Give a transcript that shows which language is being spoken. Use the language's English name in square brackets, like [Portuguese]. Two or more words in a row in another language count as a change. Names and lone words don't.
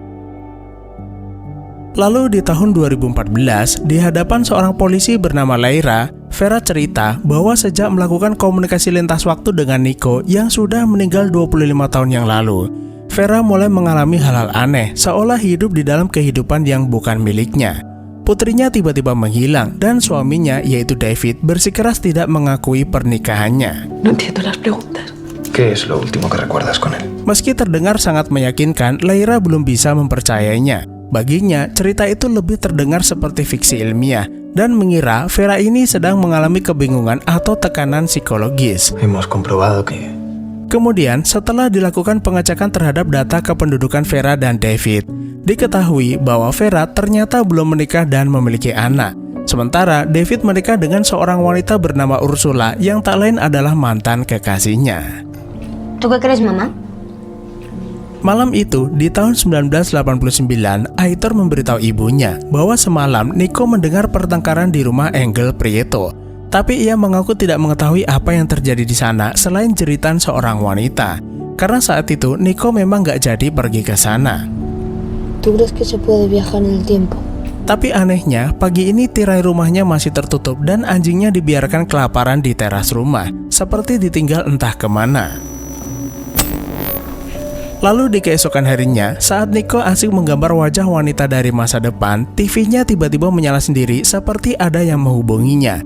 [Indonesian] Lalu di tahun 2014, di hadapan seorang polisi bernama Leira, Vera cerita bahwa sejak melakukan komunikasi lintas waktu dengan Nico yang sudah meninggal 25 tahun yang lalu, Vera mulai mengalami hal-hal aneh, seolah hidup di dalam kehidupan yang bukan miliknya. Putrinya tiba-tiba menghilang dan suaminya, yaitu David, bersikeras tidak mengakui pernikahannya. [Spanish] No entiendo las preguntas. ¿Qué es lo último que recuerdas con él? [Indonesian] Meski terdengar sangat meyakinkan, Leira belum bisa mempercayainya. Baginya, cerita itu lebih terdengar seperti fiksi ilmiah dan mengira Vera ini sedang mengalami kebingungan atau tekanan psikologis. [Spanish] Hemos comprobado que... [Indonesian] Kemudian, setelah dilakukan pengecekan terhadap data kependudukan Vera dan David, diketahui bahwa Vera ternyata belum menikah dan memiliki anak. Sementara David menikah dengan seorang wanita bernama Ursula yang tak lain adalah mantan kekasihnya. [Spanish] ¿Tú qué crees, mamá? [Indonesian] Malam itu, di tahun 1989, Aitor memberitahu ibunya bahwa semalam Nico mendengar pertengkaran di rumah Engel Prieto. Tapi ia mengaku tidak mengetahui apa yang terjadi di sana selain jeritan seorang wanita. Karena saat itu, Nico memang gak jadi pergi ke sana. [Spanish] ¿Tú crees que se puede viajar en el tiempo? [Indonesian] Tapi anehnya, pagi ini tirai rumahnya masih tertutup dan anjingnya dibiarkan kelaparan di teras rumah, seperti ditinggal entah kemana. Lalu di keesokan harinya, saat Nico asik menggambar wajah wanita dari masa depan, TV-nya tiba-tiba menyala sendiri seperti ada yang menghubunginya.